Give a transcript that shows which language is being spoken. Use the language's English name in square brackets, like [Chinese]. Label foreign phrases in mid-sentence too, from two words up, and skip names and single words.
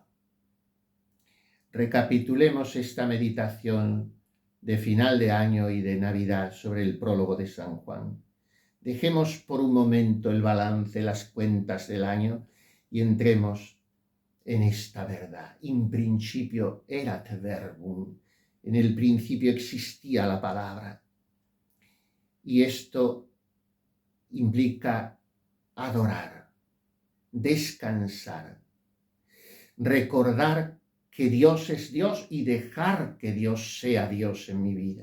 [Spanish] Recapitulemos esta meditación de final de año y de Navidad sobre el prólogo de San Juan. Dejemos por un momento el balance, las cuentas del año y entremos en esta verdad. [Latin] In principio erat verbum. [Spanish] En el principio existía la palabra. Y esto implica adorar. descansar, recordar que Dios es Dios y dejar que Dios sea Dios en mi vida.